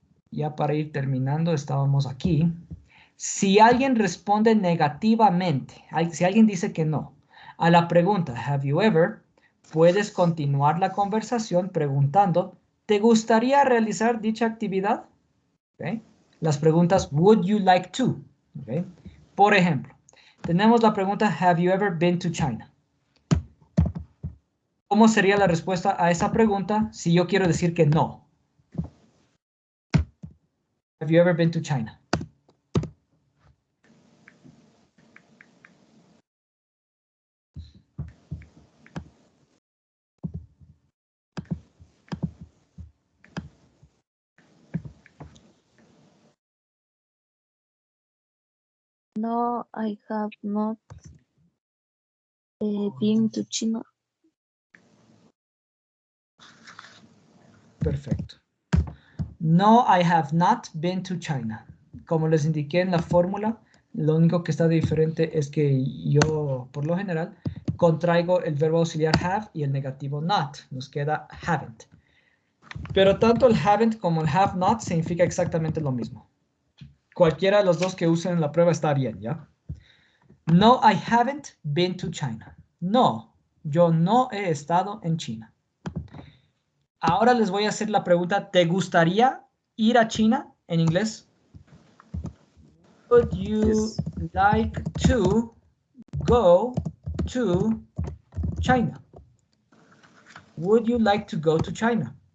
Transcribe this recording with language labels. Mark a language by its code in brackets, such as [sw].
[es] Ya para ir terminando, estábamos aquí. Si alguien responde negativamente, si alguien dice que no, a la pregunta, [en] have you ever, [es] puedes continuar la conversación preguntando, ¿te gustaría realizar dicha actividad? ¿Okay? Las preguntas, [en] would you like to? [es] ¿Okay? Por ejemplo, tenemos la pregunta, [en] have you ever been to China? [es] ¿Cómo sería la respuesta a esa pregunta si yo quiero decir que no? [en] Have you ever been to China? No, I have not been to China. [es] Perfecto. [en] No, I have not been to China. [es] Como les indiqué en la fórmula, lo único que está diferente es que yo, por lo general, contraigo el verbo auxiliar have y el negativo not. Nos queda haven't. Pero tanto el haven't como el have not significa exactamente lo mismo. Cualquiera de los dos que usen en la prueba está bien, ¿ya? [en] No, I haven't been to China. [es] No, yo no he estado en China. Ahora les voy a hacer la pregunta, ¿te gustaría ir a China en inglés? [en] Would you like to go to China? Would you like to go to China?